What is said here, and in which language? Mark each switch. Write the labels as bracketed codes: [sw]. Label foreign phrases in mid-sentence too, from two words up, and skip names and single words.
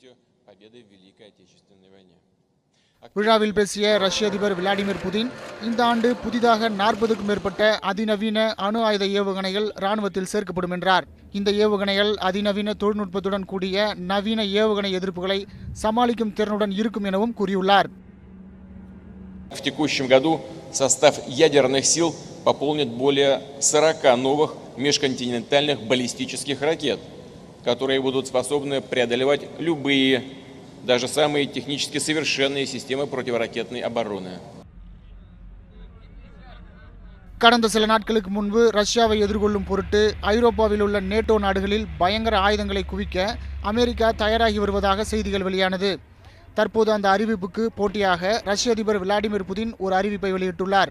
[ta] விழாவில் பேசிய ரஷ்ய அதிபர் விளாடிமிர் புதின், இந்த ஆண்டு புதிதாக 40க்கும் மேற்பட்ட அதிநவீன அணு ஆயுத ஏவுகணைகள் ராணுவத்தில் சேர்க்கப்படும் என்றார். இந்த ஏவுகணைகள் அதிநவீன தொழில்நுட்பத்துடன் கூடிய நவீன ஏவுகணை எதிர்ப்புகளை சமாளிக்கும் திறனுடன் இருக்கும் எனவும் கூறியுள்ளார். [ru] В текущем году состав ядерных сил пополнит более 40 новых межконтинентальных баллистических ракет, которые будут способны преодолевать любые, даже самые технически совершенные системы противоракетной обороны. [ta] கடந்த சில நாட்களுக்கு முன்பு ரஷ்யாவை எதிர்கொள்ளும் பொருட்டு ஐரோப்பாவில் உள்ள நேட்டோ நாடுகளில் பயங்கர ஆயுதங்களை குவிக்க அமெரிக்கா தயாராகி வருவதாக செய்திகள் வெளியானது. தற்போது அந்த அறிவிப்புக்கு போட்டியாக ரஷ்ய அதிபர் விளாடிமிர் புதின் ஒரு அறிவிப்பை வெளியிட்டுள்ளார்.